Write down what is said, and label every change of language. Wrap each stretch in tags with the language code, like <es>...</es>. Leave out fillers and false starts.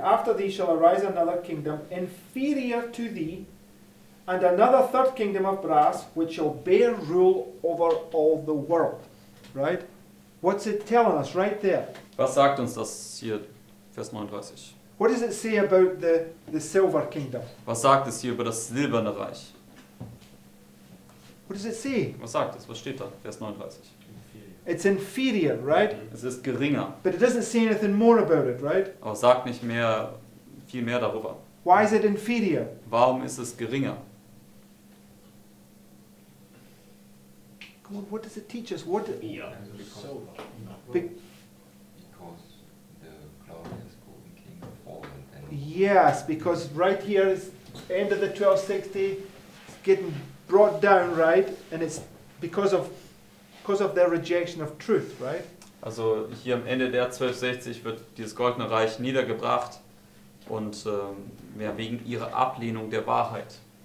<en>After thee shall arise another kingdom inferior to thee, and another third kingdom of brass, which shall bear rule over all the world. Right? What's it telling us right there?</en> <de>Was sagt uns das hier, Vers 39?</de> <en>What does it say about the silver kingdom?</en> <de>Was sagt es hier über das silberne Reich?</de> <en>What does it say?</en> <de>Was sagt es? Was steht da? Vers 39.</de> <en>It's inferior, right?</en> <de>Es ist geringer,</de> <en>But it doesn't say anything more about it, right?</en> <de>aber es sagt nicht mehr, viel mehr darüber.</de> <en>Why is it inferior?</en> <de>Warum ist es geringer?</de> <en>Come on, what does it teach us? What? Yeah. Be- Because the glorious golden king fallen, and Yes, because right here is end of the 1260, it's getting brought down, right? And it's because of their rejection of truth, right?</en> <de>Also hier am Ende der 1260 wird dieses goldene Reich niedergebracht und ja, wegen ihrer Ablehnung der Wahrheit.</de>